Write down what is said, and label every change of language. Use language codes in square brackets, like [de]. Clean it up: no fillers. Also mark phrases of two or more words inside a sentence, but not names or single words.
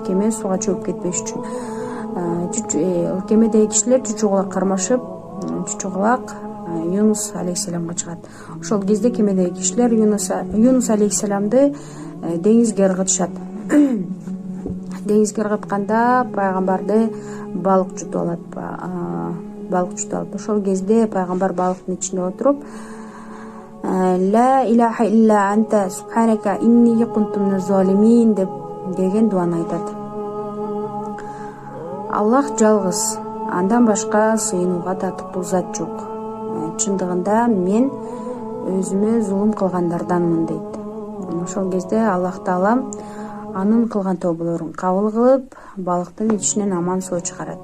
[ky] Кеме сууга чөгүп кетпеш үчүн. Кемедеги кишилер чучугулак кармашып, чучугулак Юнус алейхисаламга чыгат. Ошол кезде кемедеги кишилер Юнус алейхисаламды деңизге ыргытышат. Деңизге ыргытканда пайгамбарды балык жутуп алат. Ошол кезде пайгамбар балыктын ичинде отуруп, [ar] «لا إله إلا أنت سبحانك إني كنت من الظالمين» [ky] деген дуаны айтат. Аллах жалгыз, андан башка сыйынууга татыктуу зат жок. Чындыгында мен өзүмө зулум кылгандарданмын дейт. Ошол кезде Аллах Таала анын кылган тоболорун кабыл кылып, балыктын ичинен аман соо чыгарат.